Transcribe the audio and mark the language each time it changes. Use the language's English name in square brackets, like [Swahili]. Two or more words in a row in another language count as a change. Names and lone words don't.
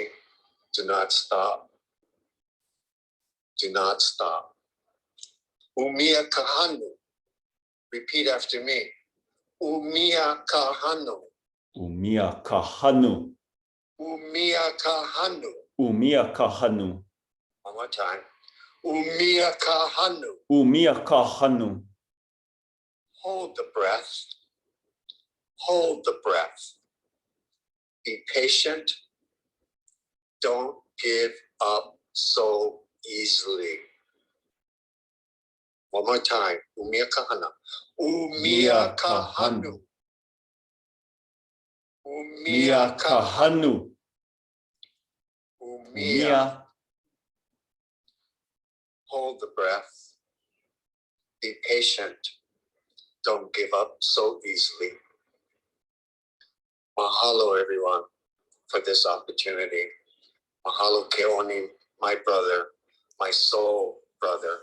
[English] Do not stop. Do not stop. [Hawaiian] Umia kahanu. [English] Repeat after me. [Hawaiian] Umia kahanu. Umia kahanu. Umia kahanu. Umia kahanu. [English] One more time. [Hawaiian] Umia kahanu. Umia kahanu. [English] Hold the breath. Hold the breath. Be patient. Don't give up so easily. One more time. [Hawaiian] Umia kahana. Umia kahanu. Umia kahanu. Umia. [English] Hold the breath. Be patient. Don't give up so easily. Mahalo, everyone, for this opportunity. Mahalo, Keoni, my brother, my soul brother.